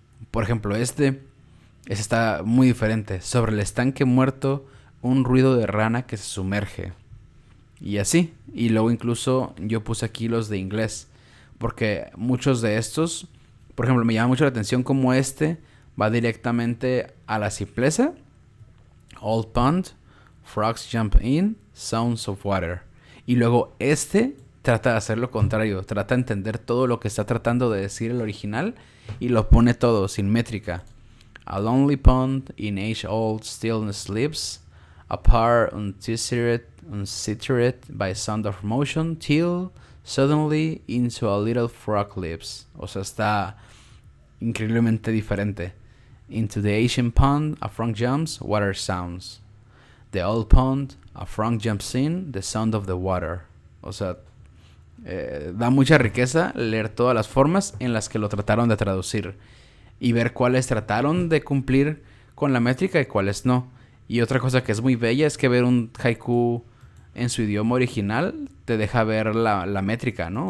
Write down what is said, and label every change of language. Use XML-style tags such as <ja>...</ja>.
<es>Por ejemplo, este está muy diferente. Sobre el estanque muerto, un ruido de rana que se sumerge. Y así. Y luego incluso yo puse aquí los de inglés. Porque muchos de estos, por ejemplo, me llama mucho la atención como este va directamente a la simpleza.</es> <en>Old pond, frogs jump in, sounds of water.</en> <es>Y luego este trata de hacer lo contrario. Trata de entender todo lo que está tratando de decir el original y lo pone todo sin métrica.</es> <en>A lonely pond in age old stillness sleeps, apart untethered by sound of motion, till suddenly into a little frog lips.</en> <es>O sea, está increíblemente diferente.</es> <en>Into the ancient pond a frog jumps, water sounds. The old pond, a frog jumps in, the sound of the water.</en> <es>O sea, da mucha riqueza leer todas las formas en las que lo trataron de traducir y ver cuáles trataron de cumplir con la métrica y cuáles no. Y otra cosa que es muy bella es que ver un haiku en su idioma original te deja ver la métrica, ¿no?</es>